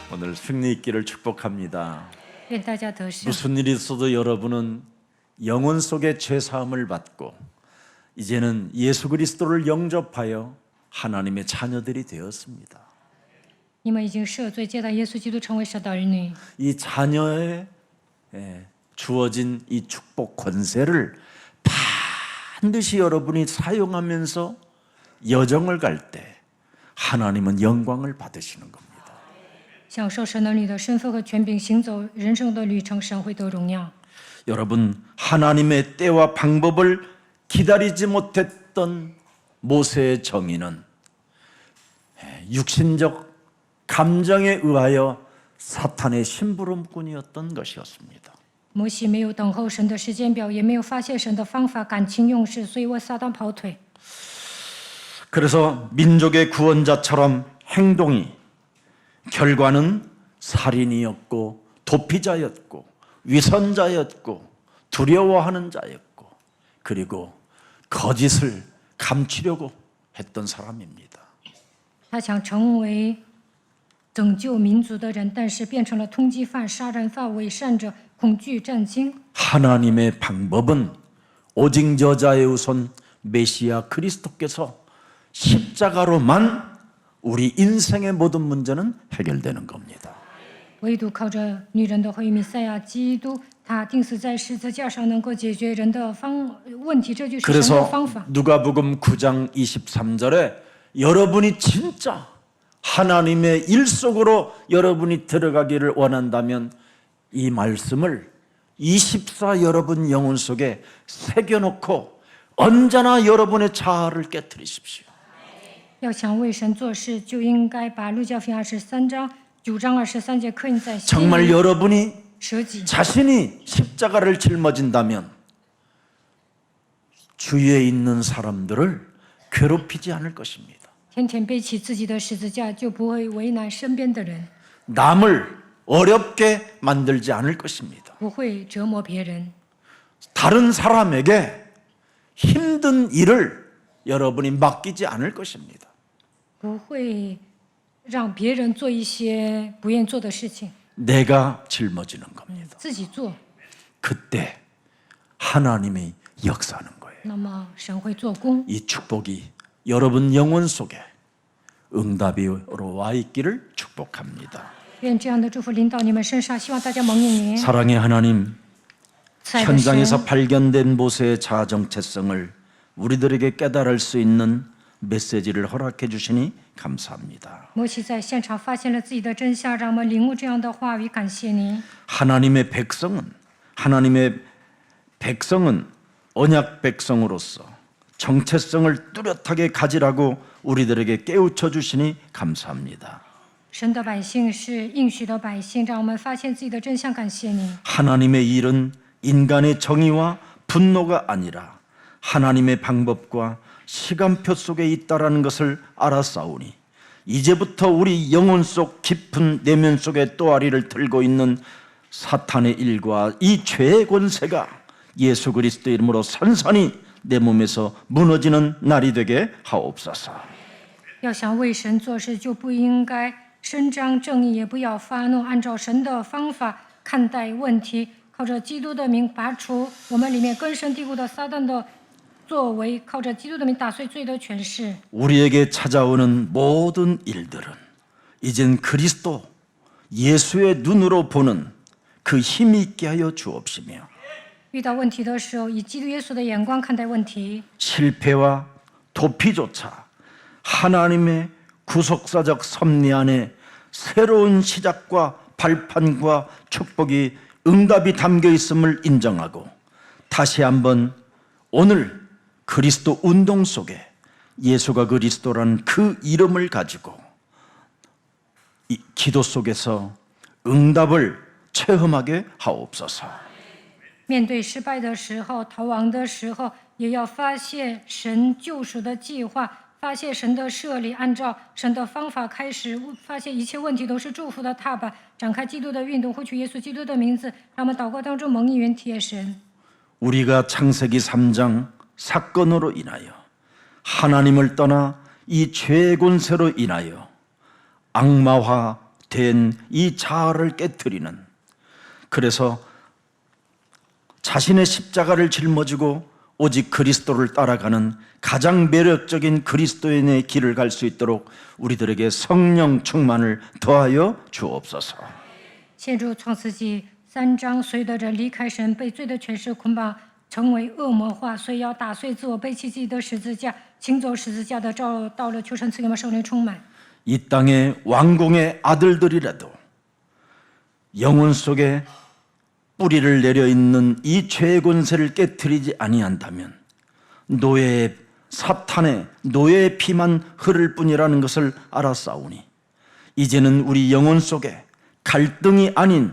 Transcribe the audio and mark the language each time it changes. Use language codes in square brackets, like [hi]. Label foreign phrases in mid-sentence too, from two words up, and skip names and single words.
[ko] 오늘 승리 있기를 축복합니다. [zh] 愿大家得胜。 [ko] 무슨 일이 있어도 여러분은 영혼 속의 죄 사함을 받고 이제는 예수 그리스도를 영접하여 하나님의 자녀들이 되었습니다. [zh] 你们已经赦罪，接待耶稣基督成为神的儿女。 [ko] 이 자녀의 주어진 이 축복 권세를 반드시 여러분이 사용하면서 여정을 갈 때 하나님은 영광을 받으시는 겁니다. [zh] 享受神儿女的身份和权柄，行走人生的旅程，神会得荣耀。 [ko] 여러분 하나님의 때와 방법을 기다리지 못했던 모세의 정의는 육신적 감정에 의하여 사탄의 심부름꾼이었던 것이었습니다. [zh] 摩西没有等候神的时间表，也没有发现神的方法，感情用事，所以为撒旦跑腿。 [ko] 그래서 민족의 구원자처럼 행동이 결과는 살인이었고 도피자였고 위선자였고 두려워하는 자였고 그리고 거짓을 감추려고 했던 사람입니다. [zh] 他想成为拯救民族的人，但是变成了通缉犯、杀人犯、伪善者、恐惧战惊。 [ko] 하나님의 방법은 오직 여자의 우선 메시아 그리스도께서 십자가로만 우리 인생의 모든 문제는 해결되는 겁니다. [zh] 唯独靠着女人的后裔弥赛亚基督，他钉死在十字架上，能够解决人的问题，这就是神的 [ko] 그래서 [zh] 方法。 [ko] 누가복음 9장 23절에 여러분이 진짜 하나님의 일 속으로 여러분이 들어가기를 원한다면 이 말씀을 24 여러분 영혼 속에 새겨놓고 언제나 여러분의 자아를 깨트리십시오. [zh] 要想为神做事，就应该把路加福音23章9章23节刻印在心 [ko] 정말 [zh] 里。 [ko] 여러분이 [zh] 舍己， [ko] 자신이 십자가를 짊어진다면 주위에 있는 사람들을 괴롭히지 않을 것입니다. [zh] 天天背起自己的十字架，就不会为难身边的人， [ko] 남을 어렵게 만들지 않을 것입니다. [zh] 不会折磨别人， [ko] 다른 사람에게 힘든 일을 여러분이 맡기지 않을 것입니다. [zh] 不会让别人做一些不愿做的事情， [ko] 내가 짊어지는 겁니다. [zh] 自己做， [ko] 그때 하나님이 역사하는 거예요. [zh] 那么神会做工。 [ko] 이 축복이 여러분 영혼 속에 응답으로 와 있기를 축복합니다. [zh] 愿这样的祝福临到你们身上，希望大家蒙应您。 [ko] 사랑의 하나님, [zh] 慈爱的神， [ko] 현장에서 발견된 모세의 자아 정체성을 우리들에게 깨달을 수 있는 메시지를 허락해 주시니 감사합니다. [zh] 摩西在现场发现了自己的真相，让我们领悟这样的话语，感谢您。 [ko] 하나님의 백성은 언약 백성으로서 정체성을 뚜렷하게 가지라고 우리들에게 깨우쳐 주시니 감사합니다. [zh] 神的百姓是应许的百姓，让我们发现自己的真相，感谢您。 [ko] 하나님의 일은 인간의 정의와 분노가 아니라 하나님의 방법과 시간표 속에 있다라는 것을 알았사오니 이제부터 우리 영혼 속 깊은 내면 속에 또아리를 들고 있는 사탄의 일과 이 죄의 권세가 예수 그리스도 이름으로 산산이 내 몸에서 무너지는 날이 되게 하옵소서. [zh] 要想为神做事，就不应该伸张正义，也不要发怒，按照神的方法看待问题，靠着基督的名拔除我们里面根深蒂固的撒旦的作为，靠着基督的名打碎罪的权势。 [ko] 우리에게 찾아오는 모든 일들은 이젠 그리스도 예수의 눈으로 보는 그 힘이 있게 하여 주옵시며 [zh] 遇到问题的时候，以基督耶稣的眼光看待问题， [ko] 실패와 도피조차 하나님의 구속사적 섭리 안에 새로운 시작과 발판과 축복이 응답이 담겨 있음을 인정하고 다시 한번 오늘 그리스도 운동 속에 예수가 그리스도라는 그 이름을 가지고 이 기도 속에서 응답을 체험하게 하옵소서. [zh] 面对失败的时候、逃亡的时候，也要发现神救赎的计划，发现神的设立，按照神的方法开始，发现一切问题都是祝福的踏板，展开基督的运动，获取耶稣基督的名字，让我们祷告当中蒙应允体验神。 [ko] 우리가 창세기 3장 사건으로 인하여 하나님을 떠나 이 죄의 권세로 인하여 악마와 된 이 자아를 깨뜨리는, 그래서 자신의 십자가를 짊어지고 오직 그리스도를 따라가는 가장 매력적인 그리스도인의 길을 갈 수 있도록 우리들에게 성령 충만을 더하여 주옵소서. [zh] 现如创世纪3章，所有的人离开神，被罪的权势捆绑，成为恶魔化，所以要打碎自我，背起自己的十字架，行走十字架的道路。求神赐给我们圣灵充满。 [ko] 이 땅의 왕궁의 아들들이라도 영혼 속에 뿌리를 내려 있는 이 죄의 권세를 깨뜨리지 아니한다면 노예의 사탄의 노예의 피만 흐를 뿐이라는 것을 알았사오니 이제는 우리 영혼 속에 갈등이 아닌